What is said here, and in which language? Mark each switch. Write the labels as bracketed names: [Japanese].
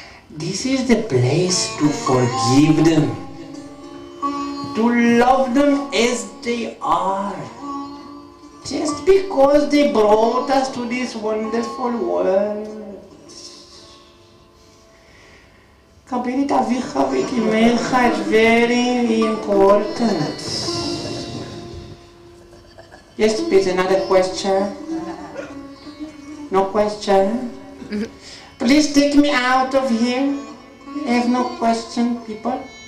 [English] This is the place to forgive them. To love them as they are. Just because they brought us to this wonderful world. [Hebrew] קבל את אביך ואת אמך, [English] it's very important. Yes, please, another question. No question? Please take me out of here. I have no question, people.